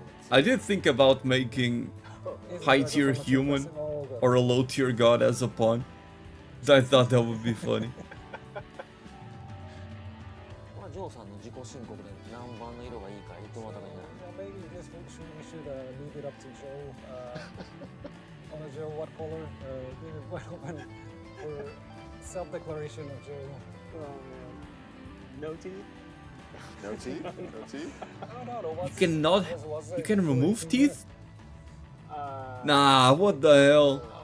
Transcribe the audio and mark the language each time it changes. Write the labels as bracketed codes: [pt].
[en] I did think about making high tier human or a low tier god as a pawn. I thought that would be funny. [ja] ジョーさんの自己申告で何番の色がいいか言ってもらったらいいんじゃない？ [en] Maybe we should leave it up to Joe. Joe, what color? Leave it wide open for self-declaration of Joe. No teeth? No teeth? No teeth? I don't know. You cannot. You can remove teeth? Nah, what the hell?